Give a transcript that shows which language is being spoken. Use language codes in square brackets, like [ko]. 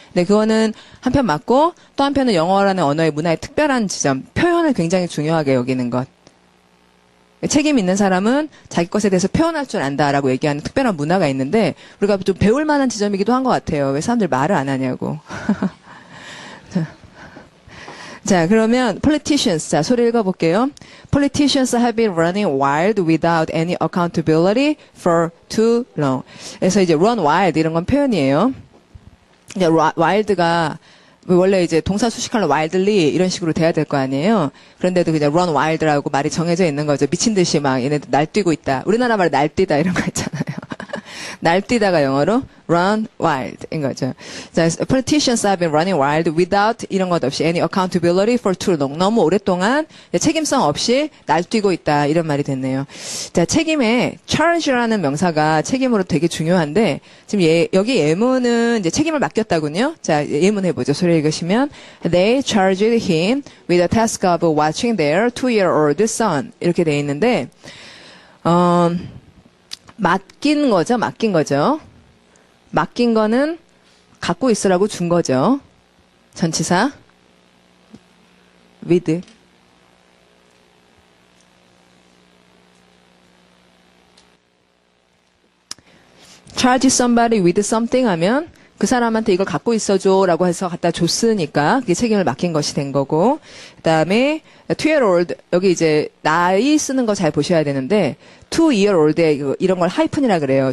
[ko] 근데 그거는 한편 맞고 또 한편은 영어라는 언어의 문화의 특별한 지점, 표현을 굉장히 중요하게 여기는 것. 책임 있는 사람은 자기 것에 대해서 표현할 줄 안다라고 얘기하는 특별한 문화가 있는데 우리가 좀 배울 만한 지점이기도 한 것 같아요. 왜 사람들 말을 안 하냐고. 자, 그러면 politicians. 자, 소리 읽어볼게요. [en] Politicians have been running wild without any accountability for too long. [ko] 그래서 이제 run wild 이런 건 표현이에요. 이제 wild가 원래 이제 동사 수식하려 wildly 이런 식으로 돼야 될 거 아니에요. 그런데도 그냥 run wild라고 말이 정해져 있는 거죠. 미친 듯이 막 얘네들 날뛰고 있다. 우리나라 말에 날뛰다 이런 거 있잖아요. 날뛰다가 영어로 run wild인 거죠. [en] 자, politicians have been running wild without [ko] 이런 것 없이 [en] any accountability for too long. [ko] 너무 오랫동안 책임성 없이 날뛰고 있다. 이런 말이 됐네요. 자, 책임에 charge라는 명사가 책임으로 되게 중요한데 지금 여기 예문은 이제 책임을 맡겼다군요. 자, 예문 해보죠. 소리 읽으시면 [en] they charged him with the task of watching their 2-year-old son [ko] 이렇게 돼 있는데 맡긴 거죠. 맡긴 거는 갖고 있으라고 준 거죠. 전치사. with. charge somebody with something 하면 그 사람한테 이걸 갖고 있어줘 라고 해서 갖다 줬으니까 그게 책임을 맡긴 것이 된 거고 그 다음에 2-year-old 여기 이제 나이 쓰는 거 잘 보셔야 되는데 2-year-old에 이런 걸 하이픈이라 그래요.